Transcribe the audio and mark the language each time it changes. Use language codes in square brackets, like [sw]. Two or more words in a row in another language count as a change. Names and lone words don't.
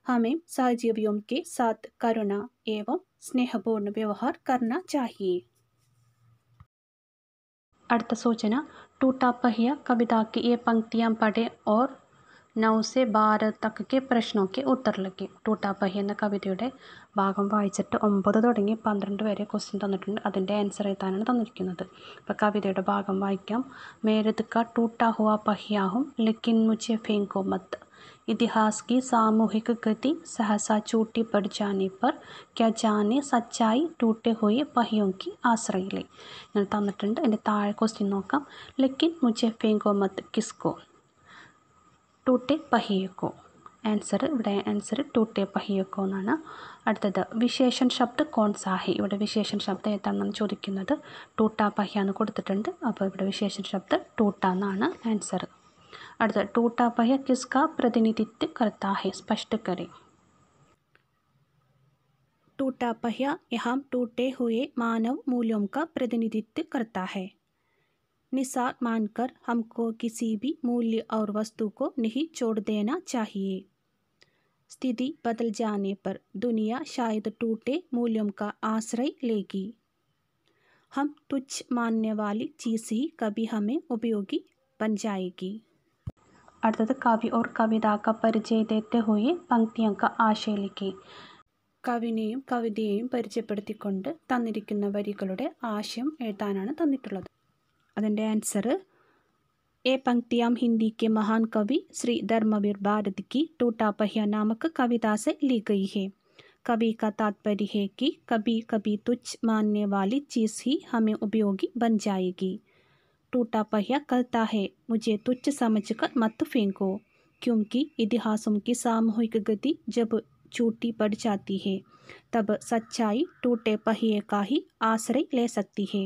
[hi] हमें सहजीवियों के साथ करुणा एवं स्नेहपूर्ण व्यवहार करना चाहिए। अर्थ सूचना। टूटा पहिया कविता की ये पंक्तियां पढ़ें और 9 से 12 तक के प्रश्नों के उत्तर लिखें. [ml] ടൂട്ടാ പഹ്യ എന്ന കവിതയുടെ ഭാഗം വായിച്ചിട്ട് 9 തുടങ്ങി 12 വരെ ക്വസ്റ്റ്യൻ തന്നിട്ടുണ്ട്. അതിൻ്റെ ആൻസർ എഴുതാനാണ് തന്നിരിക്കുന്നത്. അപ്പോൾ കവിതയുടെ ഭാഗം വായിക്കാം. [hi] मैं रथ का टूटा हुआ पहिया हूँ लेकिन मुझे फेंको मत. इतिहास की सामूहिक गति सहसा छूटी पड़ जाने पर क्या जाने सच्चाई टूटे हुए पहियों की ആശ്രയിലെ. [ml] ഇങ്ങനെ തന്നിട്ടുണ്ട്. അതിൻ്റെ താഴെ ക്വസ്റ്റ്യൻ നോക്കാം. [hi] लेकिन मुझे फेंको मत किसको? टूटे पहिए [ml] ആൻസർ ഇവിടെ ആൻസർ [hi] टूटे पहिए [ml] എന്നാണ്. [hi] അടുത്തത് विशेषण शब्द कौन सा है. [ml] ഇവിടെ വിശേഷൺ ശബ്ദം ഏതാണെന്നാണ് ചോദിക്കുന്നത്. [hi] टूटा पहिया [ml] എന്ന് കൊടുത്തിട്ടുണ്ട്. അപ്പോൾ ഇവിടെ വിശേഷൺ ശബ്ദം ടൂട്ട എന്നാണ് ആൻസർ. [hi] അടുത്തത് टूटा पहिया किसका प्रतिनिधित्व करता है? स्पष्ट करें. टूटा पहिया यहाँ टूटे हुए मानव मूल्यों का प्रतिनिधित्व करता है. निसार मानकर हमको किसी भी मूल्य और वस्तु को नहीं छोड़ देना चाहिए. स्थिति बदल जाने पर दुनिया शायद टूटे मूल्यों का आश्रय लेगी. हम तुच्छ मानने वाली चीज़ ही कभी हमें उपयोगी बन जाएगी. അടുത്തത് കവി और कविता का परिचय देते हुए पंक्तियों का आशय लिखें. [ml] കവിനെയും കവിതയെയും പരിചയപ്പെടുത്തിക്കൊണ്ട് തന്നിരിക്കുന്ന വരികളുടെ ആശയം എഴുതാനാണ് തന്നിട്ടുള്ളത്. അതിൻ്റെ ആൻസർ [hi] ए पंक्तियाँ हिंदी के महान कवि श्री धर्मवीर भारती की टूटा पहिया नामक कविता से ली गई है. कवि का तात्पर्य है कि कभी कभी तुच्छ मानने वाली चीज़ ही हमें उपयोगी बन जाएगी. टूटा पहिया कहता है मुझे तुच्छ समझकर मत फेंको, क्योंकि इतिहासों की सामूहिक गति जब छूटी पड़ जाती है तब सच्चाई टूटे पहिए का ही आश्रय ले सकती है.